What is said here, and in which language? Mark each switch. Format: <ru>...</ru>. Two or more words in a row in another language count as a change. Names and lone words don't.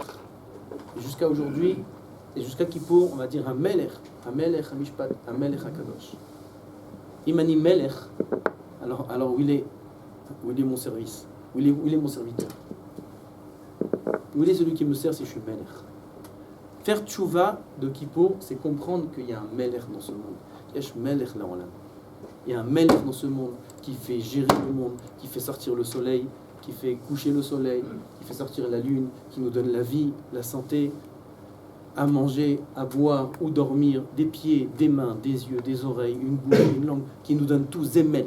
<fr>Et jusqu'à aujourd'hui, et jusqu'à Kippour, on va dire un Melech, un Mishpat, un</fr> <he>מלך הקדוש. אם אני מלך,</he> <fr>alors où il est mon service? Où il est mon serviteur? Où il est celui qui me sert si je suis Melech? Faire tchouva de Kippour, c'est comprendre qu'il y a un Melech dans ce monde.</fr> <he>יש מלך לעולם.</he> <fr>Il y a un Melech dans ce monde qui fait gérer le monde, qui fait sortir le soleil, qui fait coucher le soleil, qui fait sortir la lune, qui nous donne la vie, la santé, à manger, à boire ou dormir, des pieds, des mains, des yeux, des oreilles, une bouche, une langue, qui nous donne tout, c'est Melech.</fr>